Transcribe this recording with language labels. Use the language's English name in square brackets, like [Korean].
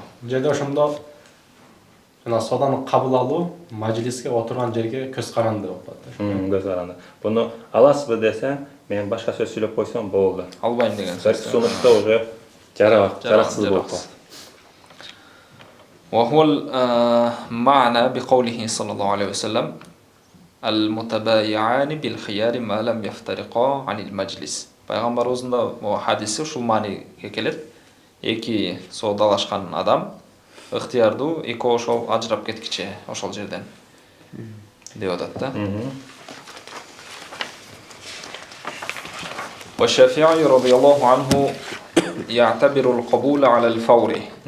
[Kyrgyz] Бул жерде ошондо жана соданы кабыл алуу, мажлиске отурган жерге көз каранды болуп калат. Көз каранды. Буну аласызбы десе, мен башка сөз сүйлөп койсом болду. Албайм деген Бир сөз. сунушта уже жараксыз болуп калат. [Arabic] وهو المعنى بقوله صلى الله عليه وسلم المتبايعان بالخيار ما لم يفترقا عن المجلس. [Kyrgyz] Пайгамбарыбыздын да хадиси ушул мааниге келет. Эки соодалашкан адам ыктыярдуу экөө ошол ажырап кеткиче ошол жерден деп атат да. [Arabic] والشافعي رضي الله عنه يعتبر القبول على الفور.